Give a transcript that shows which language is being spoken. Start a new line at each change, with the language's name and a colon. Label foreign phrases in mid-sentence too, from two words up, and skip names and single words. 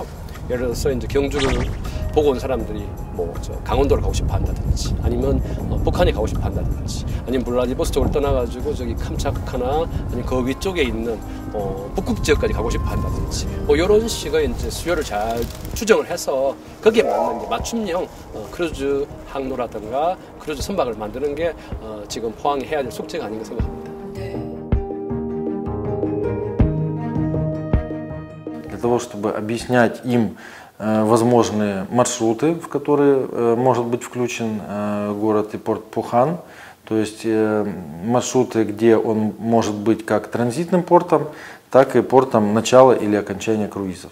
Korean: 예를 들어서 이제 경주를 보고 온 사람들이 뭐 강원도를 가고 싶어 한다든지, 아니면 북한에 가고 싶어 한다든지, 아니면 블라디보스톡을 떠나가지고 저기 캄차크나 아니면 그 위쪽에 있는 북극 지역까지 가고 싶어 한다든지, 뭐 이런 식의 이제 수요를 잘 추정을 해서 거기에 맞는 이제 맞춤형 크루즈 항로라든가 크루즈 선박을 만드는 게 지금 포항이 해야 될 숙제가 아닌가 생각합니다.
Russian: Для того, чтобы объяснять им возможные маршруты, в которые может быть включен город и порт Пухан. То есть маршруты, где он может быть как транзитным портом, так и портом начала или окончания круизов.